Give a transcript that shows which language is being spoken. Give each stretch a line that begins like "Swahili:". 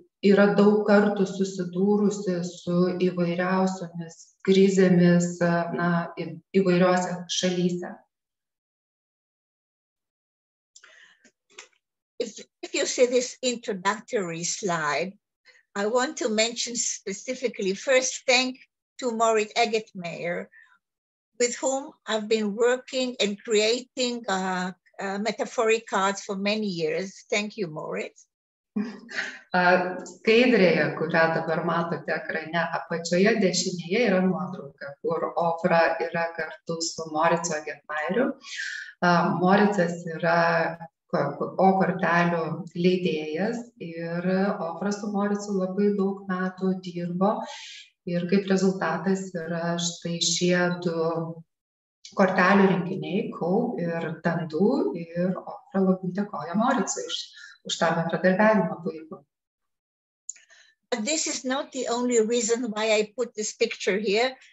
Lithuanian: Yra daug kartų susidūrusi su įvairiausiomis krizėmis įvairiose šalyse.
English: If you see this introductory slide, I want to mention specifically, first thank to Moritz Eggetmeyer, with whom I've been working and creating metaphoric cards for many years. Thank you, Moritz.
Lithuanian: Skaidrėje, kurią dabar matote ekrane, apačioje dešinėje yra nuotrauka, kur Ofra yra kartu su Moritzu Eggetmeyeriu. Moricas yra kortelių leidėjas ir Ofra su Moritzu labai daug metų dirbo ir kaip rezultatas yra štai šie du kortelių rinkiniai, Kaup ir Dandų, ir Ofra labai dėkoja Moricui už tą bendradarbiavimą puikų.
English: But this is not the only reason why I put this picture here.